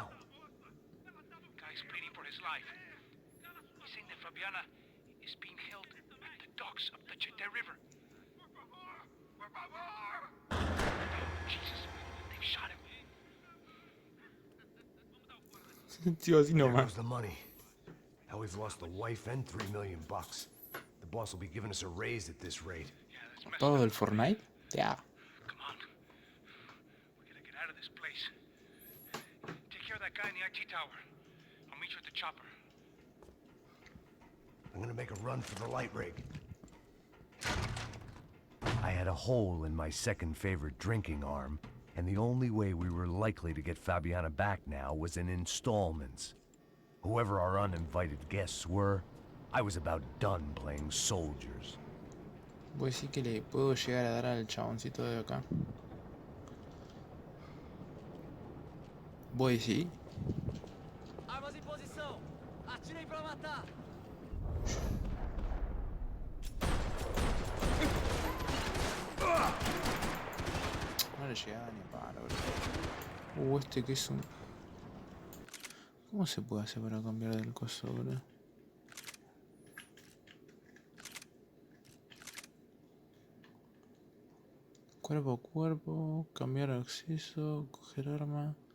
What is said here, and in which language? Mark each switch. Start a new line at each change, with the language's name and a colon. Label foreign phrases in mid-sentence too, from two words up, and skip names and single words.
English: Guy's pleading for his life. He's saying that Fabiana is being held at the docks of the Chete River. Jesus, they've shot him.
Spanish: Tío, así
English: There
Spanish: nomás.
English: goes the money. Now we've lost the wife and $3 million. The boss will be giving us a raise at this rate. Yeah, that's messed
Spanish: ¿Todo
English: up.
Spanish: del Fortnite? Ya.
English: Come on. We gotta get out of this place. Take care of that guy in the IT tower. I'll meet you at the chopper. I'm gonna make a run for the light rig. I had a hole in my second favorite drinking arm, and the only way we were likely to get Fabiana back now was in installments. Whoever our uninvited guests were, I was about done playing soldiers.
Spanish: Voy a decir que le puedo llegar a dar al chaboncito de acá. Voy a decir.
Portuguese: Armas em posição. Atirem pra matar.
Spanish: No le llegaba ni para, bro. Este que es un... ¿Cómo se puede hacer para cambiar del coso, bro? Cuerpo a cuerpo, cambiar acceso, coger arma.